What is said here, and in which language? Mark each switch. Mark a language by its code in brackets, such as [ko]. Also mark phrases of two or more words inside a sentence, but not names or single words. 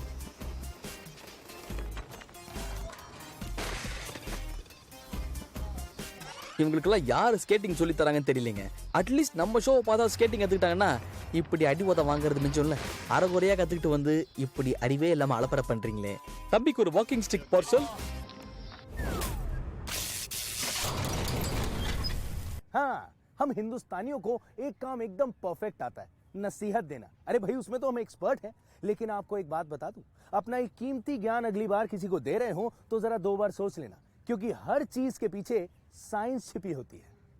[ta] இவங்களுக்கெல்லாம் யார் ஸ்கேட்டிங் சொல்லி தராங்கன்னு தெரியலங்க. அட்லீஸ்ட் நம்ம ஷோவை பார்த்தா ஸ்கேட்டிங் கற்றுக்கிட்டாங்கன்னா இப்படி அடி உத வாங்குறது மிச்சம் இல்லை. அரைகுறையாக கற்றுக்கிட்டு வந்து இப்படி அறிவே இல்லாமல் அலப்பறை பண்ணுறீங்களே. தம்பிக்கு ஒரு [en] walking stick [ta] பார்சல். [hi] हाँ, हम हिंदुस्तानियों को एक काम एकदम परफेक्ट आता है, नसीहत देना. अरे भाई उसमें तो हम एक्सपर्ट हैं. लेकिन आपको एक बात बता दूं, अपना एक कीमती ज्ञान अगली बार किसी को दे रहे हो तो जरा 2 बार सोच लेना, क्योंकि हर चीज के पीछे साइंस छिपी होती है.